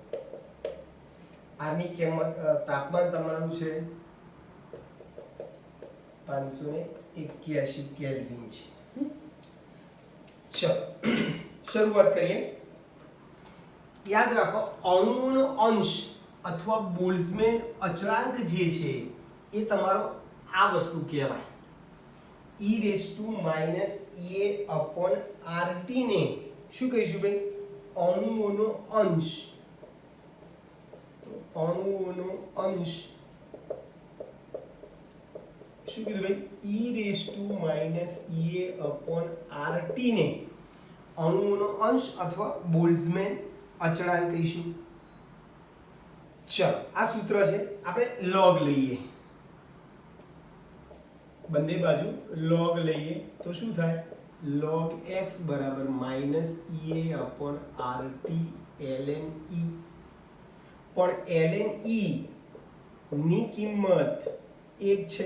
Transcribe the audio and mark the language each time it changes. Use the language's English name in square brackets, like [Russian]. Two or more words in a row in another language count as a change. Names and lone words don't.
[Gujarati] આની કિંમત, તાપમાન તમારું છે 581 કેલ્વિન છે. ચલો શરૂઆત કરીએ. યાદ રાખો, અણુઓનો અંશ અથવા બોલ્ટ્ઝમેન અચળાંક જે છે એ તમારો આ વસ્તુ કહેવાય. [English] e raised to minus EA upon RT [Gujarati] ને શું કહીશું ભાઈ? અણુઓનો અંશ. તો અણુઓનો અંશ શું કીધું ભાઈ? [English] e raised to minus EA upon RT [Gujarati] ને અણુઓનો અંશ અથવા બોલ્ટ્ઝમેન અચળાંક કહીશું. ચલો આ સૂત્ર છે, આપણે log લઈએ, બંને બાજુ log લઈએ તો શું થાય? log x બરાબર [English] minus EA upon RT [Gujarati] ln E પણ ln e ની કિંમત 1 છે.